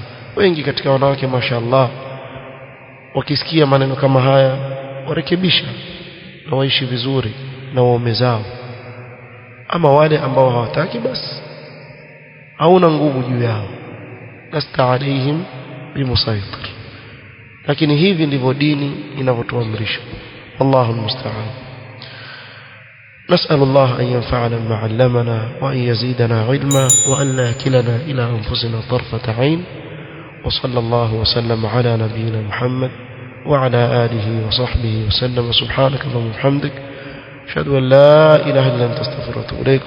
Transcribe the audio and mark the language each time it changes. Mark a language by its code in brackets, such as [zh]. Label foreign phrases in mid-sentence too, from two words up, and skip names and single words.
[sw] Wengi katika wanawake mashaallah wakisikia maneno kama haya warekebisha na waishi vizuri na waume zao. Ama wale ambao hawataki, basi hauna nguvu juu yao, [ar] لست عليهم بمسيطر. [sw] Lakini hivi ndivyo dini inavyotuamrisha. [ar] والله المستعان. نسأل الله أن ينفعنا بما علمنا وأن يزيدنا علما وأن لا يكلنا إلى أنفسنا طرفة عين. وصلى الله وسلم على نبينا محمد وعلى آله وصحبه وسلم. سبحانك اللهم وبحمدك، أشهد أن لا إله إلا أنت، أستغفرك وأتوب إليك.